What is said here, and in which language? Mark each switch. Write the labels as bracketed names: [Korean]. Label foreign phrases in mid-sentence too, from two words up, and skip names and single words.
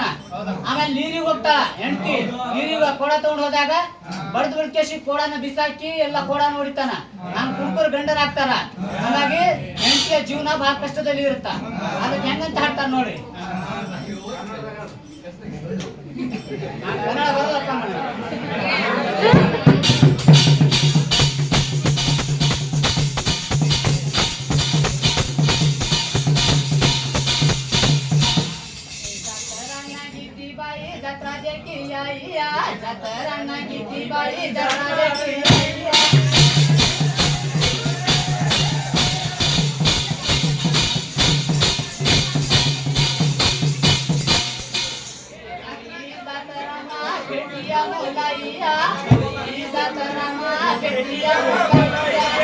[Kannada] ಆಮೇಲೆ ನೀರಿಗೆ ಹೋಗ್ತಾಳ ಹೆಂಡತಿ, ನೀರಿಗೆ ಕೊಡ ತಗೊಂಡ್ ಹೋದಾಗ ಬಡ್ದು ಬಿಡ್ಕೇಸಿ ಕೋಡನ ಬಿಸಾಕಿ ಎಲ್ಲ ಕೋಡನ ಹೊಡಿತಾನ. ನಮ್ ಕುಡ್ಕರು ಗಂಡರ್ ಆಗ್ತಾರ. ಹಾಗಾಗಿ ಹೆಂಡತಿಯ ಜೀವನ ಬಹಳ ಕಷ್ಟದಲ್ಲಿ ಇರುತ್ತ. ಅದಕ್ಕೆ ಹೆಂಗಂತ ಹಾಡ್ತಾರ ನೋಡಿ. ಕನ್ನಡ ಬರಲ್ಲಪ್ಪ [Lambadi] जत्रा देखी आईया जत्रा नाही ती बाई जत्रा देखी आईया जत्रा मा बेटिया बोलाईया जत्रा मा बेटिया बोलाईया